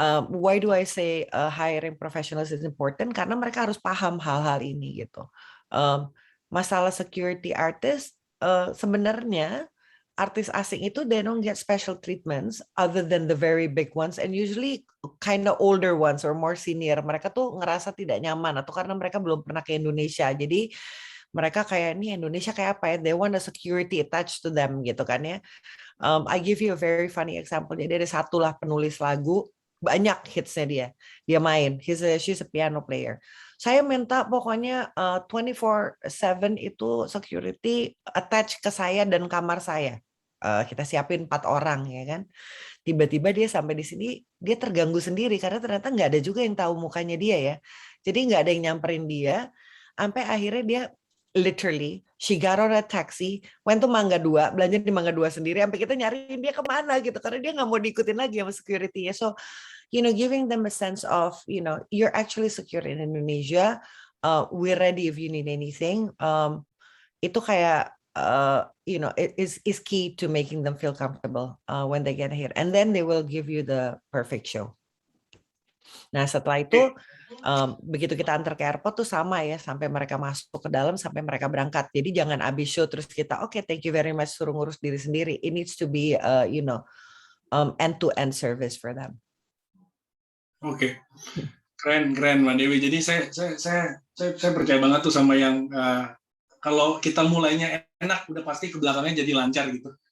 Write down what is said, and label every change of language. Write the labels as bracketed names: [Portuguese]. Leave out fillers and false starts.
[English] Why do I say hiring professionals is important? [Indonesian] Karena mereka harus paham hal-hal ini gitu. Masalah security artist, sebenarnya artis asing itu [English] they don't get special treatments other than the very big ones, and usually kind of older ones or more senior. [Indonesian] Mereka tuh ngerasa tidak nyaman atau karena mereka belum pernah ke Indonesia. Jadi mereka kayak nih Indonesia kayak apa ya? [English] They want a security attached to them [Indonesian] gitu kan ya. [English] I give you a very funny example. [Indonesian] Jadi ada satu lah penulis lagu, banyak hitsnya dia main. [English] She's a piano player. [Indonesian] Saya minta pokoknya 24/7 itu security attach ke saya dan kamar saya. Kita siapin 4 orang ya kan. Tiba-tiba dia sampai di sini dia terganggu sendiri karena ternyata nggak ada juga yang tahu mukanya dia ya. Jadi nggak ada yang nyamperin dia. Sampai akhirnya dia literally [English] she got on a taxi, went to Mangga 2, [Indonesian] belanja di Mangga 2 sendiri, sampai kita nyariin dia kemana gitu karena dia nggak mau diikutin lagi sama security-nya. [English] So giving them a sense of you're actually secure in Indonesia, we're ready if you need anything. [Indonesian] Itu kayak [English] it is key to making them feel comfortable when they get here, and then they will give you the perfect show. [Indonesian] Nah setelah itu begitu kita antar ke airport tuh sama ya, sampai mereka masuk ke dalam sampai mereka berangkat. Jadi jangan abis show terus kita [English] thank you very much [Indonesian] suruh ngurus diri sendiri. [English] It needs to be end-to-end service for them. [Indonesian] Oke. Keren Mbak Dewi. Jadi saya percaya banget tuh sama yang kalau kita mulainya enak udah pasti ke belakangnya jadi lancar gitu.